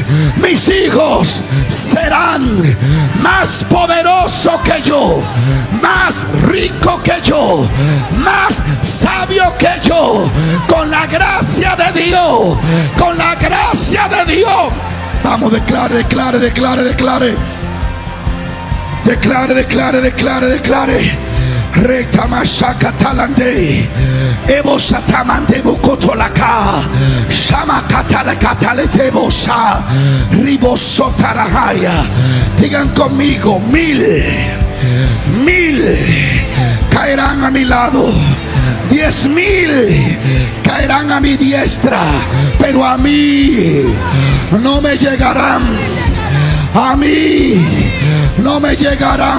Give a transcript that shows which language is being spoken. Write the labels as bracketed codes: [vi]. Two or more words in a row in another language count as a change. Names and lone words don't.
[es] Mis hijos serán más poderosos que yo, más rico que yo, más sabio que yo, con la gracia de Dios, con la gracia de Dios. Vamos, declare. Retamashaka talande Ebo satamande bukotolaka Shama katale tebosa Ribosotarahaya. Digan conmigo: 1000 caerán a mi lado, 10,000 caerán a mi diestra, pero a mí no me llegarán. A mí no me llegarán.